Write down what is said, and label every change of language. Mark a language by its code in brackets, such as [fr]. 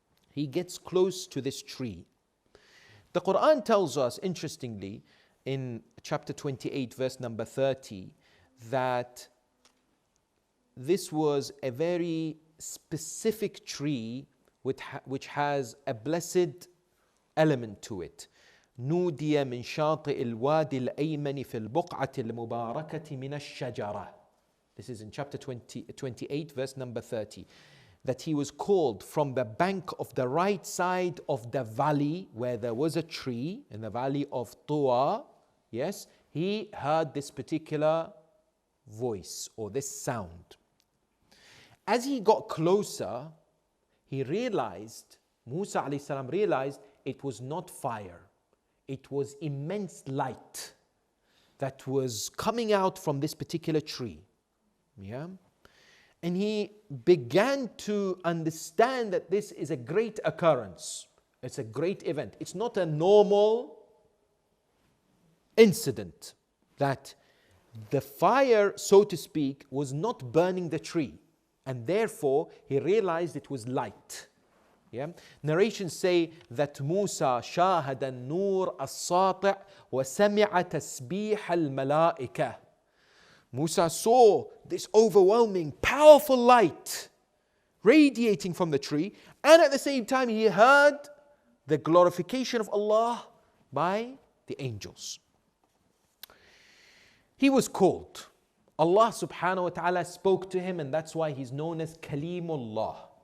[en] He gets close to this tree. The Qur'an tells us, interestingly, in chapter 28, verse number 30, that this was a very specific tree which has a blessed element to it. [ar] نودي من شاطئ الوادي الأيمن في البقعة المباركة من الشجرة. [en] This is in chapter 28, verse number 30. That he was called from the bank of the right side of the valley where there was a tree, in the valley of Tuwa. Yes, he heard this particular voice or this sound. As he got closer, he realized, Musa alayhi salam realized, it was not fire. It was immense light that was coming out from this particular tree. Yeah? And he began to understand that this is a great occurrence. It's a great event. It's not a normal incident. That the fire, so to speak, was not burning the tree. And therefore, he realized it was light. Yeah? Narrations say that Musa [ar] شاهد النور الساطع وسمع تسبيح الملائكة. [en] Musa saw this overwhelming, powerful light radiating from the tree, and at the same time he heard the glorification of Allah by the angels. He was called. Allah subhanahu wa ta'ala spoke to him, and that's why he's known as Kalimullah.